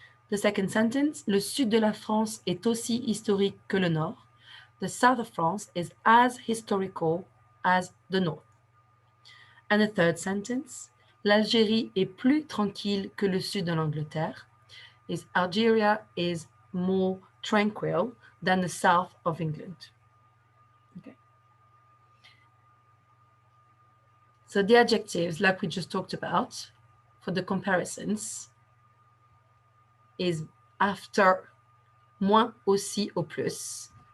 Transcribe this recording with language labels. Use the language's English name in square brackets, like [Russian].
[English] The second sentence, [French] le sud de la France est aussi historique que le nord. [English] The south of France is as historical as the north. And the third sentence, [French] l'Algérie est plus tranquille que le sud de l'Angleterre. [English] Is Algeria is more tranquil than the south of England. Okay. So the adjectives, like we just talked about, for the comparisons, is after moins, aussi, au plus.